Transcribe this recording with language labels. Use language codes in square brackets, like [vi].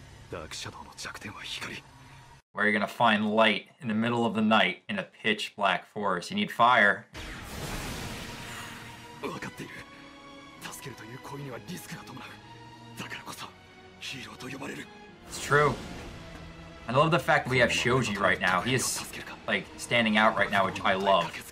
[ja] ダークシャドウの弱点は光。 [en] Where are you gonna find light in the middle of the night in a pitch black forest? You need fire. [ja] 分かっている。助けるという行為にはリスクが伴う。だからこそヒーローと呼ばれる。 [en] It's true. I love the fact that we have Shoji right now. He is like standing out right now, which I love.